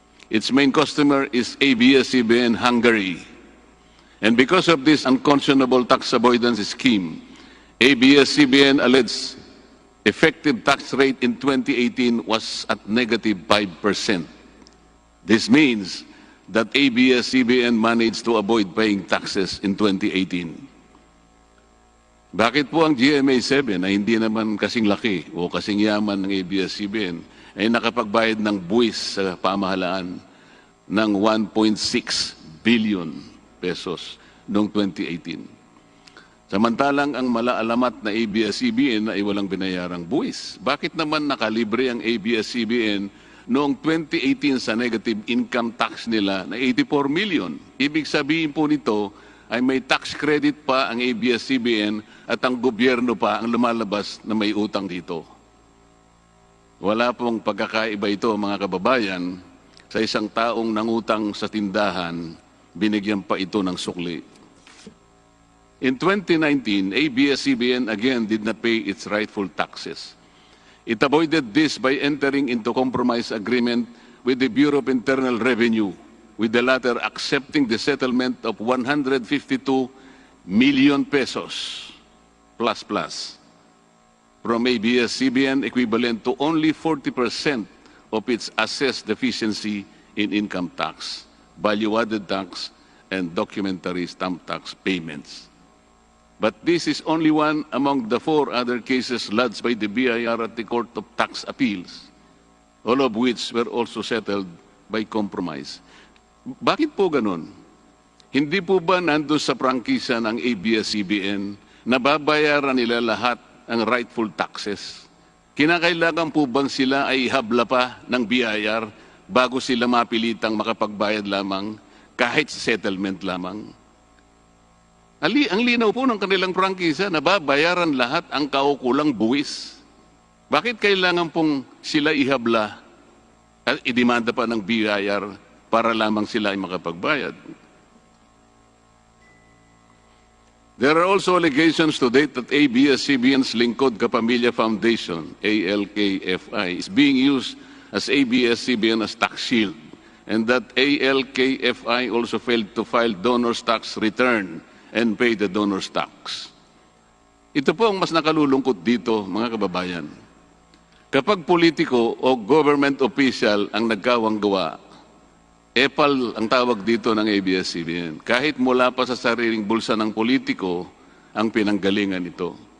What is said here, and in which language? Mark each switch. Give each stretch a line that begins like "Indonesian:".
English: Its main customer is ABS-CBN Hungary. And because of this unconscionable tax avoidance scheme, ABS-CBN alleged effective tax rate in 2018 was at negative 5%. This means that ABS-CBN managed to avoid paying taxes in 2018.
Filipino: Bakit po ang GMA7 ay hindi naman kasing laki o kasing yaman ng ABS-CBN ay nakapagbayad ng buwis sa pamahalaan ng 1.6 billion pesos noong 2018? Samantalang ang malaalamat na ABS-CBN ay walang binayarang buwis. Bakit naman nakalibre ang ABS-CBN noong 2018 sa negative income tax nila na 84 million? Ibig sabihin po nito ay may tax credit pa ang ABS-CBN at ang gobyerno pa ang lumalabas na may utang dito. Wala pong pagkakaiba ito, mga kababayan. Sa isang taong nangutang sa tindahan, binigyan pa ito ng sukli.
English: In 2019, ABS-CBN again did not pay its rightful taxes. It avoided this by entering into compromise agreement with the Bureau of Internal Revenue, with the latter accepting the settlement of 152 million pesos plus from ABS-CBN, equivalent to only 40% of its assessed deficiency in income tax, value-added tax, and documentary stamp tax payments. But this is only one among the 4 other cases lodged by the BIR at the Court of Tax Appeals, all of which were also settled by compromise.
Filipino: Bakit po ganun? Hindi po ba nandun sa prangkisa ng ABS-CBN na babayaran nila lahat ang rightful taxes? Kinakailangan po bang sila ay ihabla pa ng BIR bago sila mapilitang makapagbayad lamang kahit sa settlement lamang? Ang linaw po ng kanilang prangkisa na babayaran lahat ang kaukulang buwis. Bakit kailangan pong sila ihabla at idemanda pa ng BIR para lamang sila ay makapagbayad?
English: There are also allegations to date that ABS-CBN's Lingkod Kapamilya Foundation, ALKFI, is being used as ABS-CBN as tax shield, and that ALKFI also failed to file donor's tax return and pay the donor's tax.
Filipino: Ito po ang mas nakalulungkot dito, mga kababayan. Kapag politiko o government official ang nagkawang gawa, epal ang tawag dito ng ABS-CBN. Kahit mula pa sa sariling bulsa ng politiko ang pinanggalingan ito.